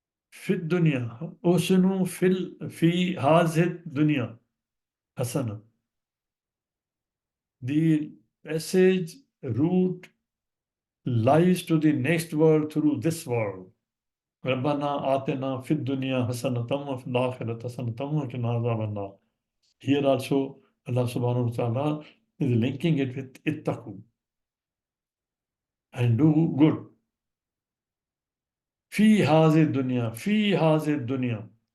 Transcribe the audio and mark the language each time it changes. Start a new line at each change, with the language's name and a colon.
Arabic: في الدنيا أحسنوا في هذه الدنيا حسنة.
English: The passage route lies to the next world through this world.
Arabic: ربنا آتنا في الدنيا حسنة وفي الآخرة حسنة وقنا عذاب النار.
English: Here also Allah subhanahu wa ta'ala is linking it with ittaqu and do good.
Arabic: في هذه الدنيا, في هذه الدنيا.